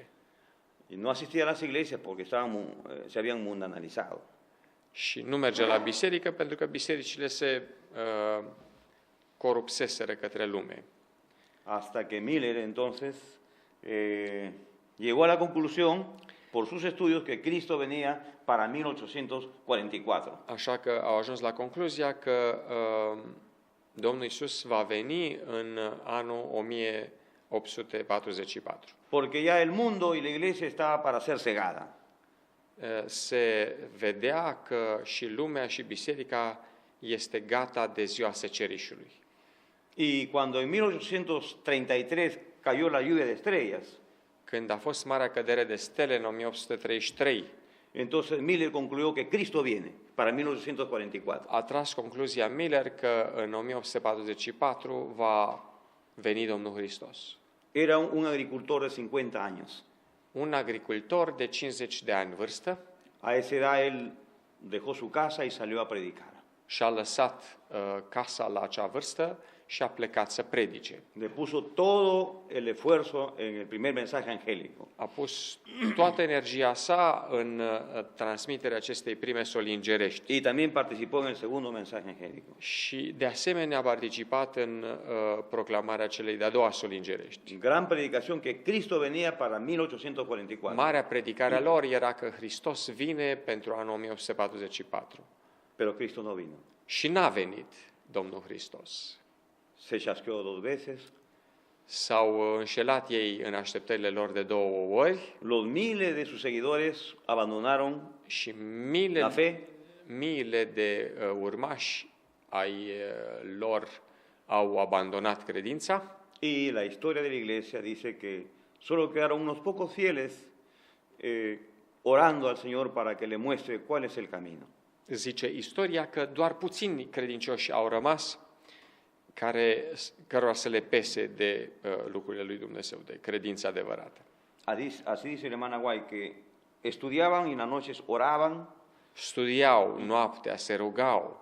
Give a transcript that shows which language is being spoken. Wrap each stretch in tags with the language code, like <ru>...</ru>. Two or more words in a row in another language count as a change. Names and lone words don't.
<es>Y no asistía a las iglesias porque se habían mundanalizado.</es> <ro>Și nu mergea la biserică pentru că bisericile se corupseseră către lume.</ro> <es>Hasta que Miller entonces llegó a la conclusión por sus estudios que Cristo venía para 1844.</es> <ro>Așa că au ajuns la concluzia că Domnul Iisus va veni în anul 1844.</ro> <es>Porque ya el mundo y la iglesia estaba para ser cegada.</es> <ro>Se vedea că și lumea și biserica este gata de ziua secerișului.</ro> <es>Y cuando en 1833 cayó la lluvia de estrellas,</es> <ro>când a fost marea cădere de stele în 1833,</ro> <es>entonces Miller concluyó que Cristo viene para 1844.</es> <ro>A tras concluzia Miller că în 1844 va veni Domnul Hristos.</ro> <es>Era un agricultor de 50 años.</es> <ro>un agricultor de 50 de ani vârstă</ro> <es>A esa edad él dejó su casa y salió a predicar.</es> <ro>și-a lăsat casa la acea vârstă și a plecat să predice.</ro> <es>Le puso todo el esfuerzo en el primer mensaje angélico.</es> <ro>A pus toată energia sa în transmiterea acestei prime soli îngerești.</ro> <es>Y también participó en el segundo mensaje angélico.</es> <ro>Și de asemenea a participat în proclamarea celei de-a doua soli îngerești.</ro> <es>Gran predicación que Cristo venía para 1844.</es> <ro>Marea predicare a lor era că Hristos vine pentru anul 1844.</ro> <es>Pero Cristo no vino.</es> <ro>Și n-a venit Domnul Hristos.</ro> <es>Se chasqueó 2 veces.</es> <ro>S-au înșelat ei în așteptările lor de 2 ori</ro> <es>Los miles de sus seguidores abandonaron</es> <ro>și</ro> <es>la fe.</es> <ro>miile de urmași ai lor au abandonat credința</ro> <es>Y la historia de la iglesia dice que solo quedaron unos pocos fieles orando al Señor para que le muestre cuál es el camino.</es> <ro>Zice istoria că doar puțini credincioși au rămas cărora să le pese de lucrurile lui Dumnezeu, de credința adevărată.</ro> <es>Así dice la hermana Guay, que estudiaban y en las noches oraban,</es> <ro>Studiau noaptea, se rugau</ro>